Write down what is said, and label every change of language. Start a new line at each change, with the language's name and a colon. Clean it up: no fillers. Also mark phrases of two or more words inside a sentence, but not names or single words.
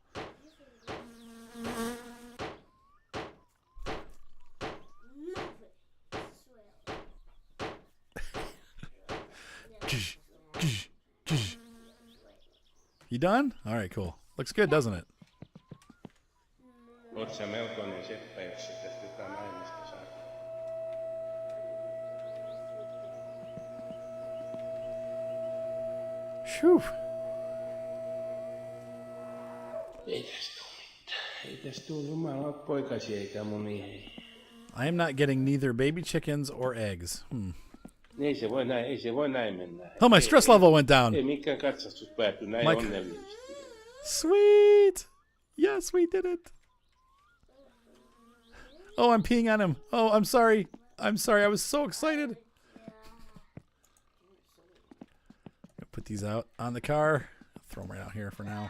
English: You done? All right, cool. Looks good, doesn't it?
Finnish: Oot sä melkoinen seppä, jos sä tästä jotain aineesta saat. Phew. Ei tästä tuu mitään. Ei tästä tuu jumalat poikasia eikä munia.
English: I am not getting neither baby chickens or eggs.
Finnish: Ei se voi näin mennä.
English: Oh, my stress level went down.
Finnish: Ei mikään katsastus pääty näin onnellisesti.
English: Sweet. Yes, we did it. Oh, I'm peeing on him. Oh, I'm sorry. I'm sorry. I was so excited. Put these out on the car. Throw them right out here for now.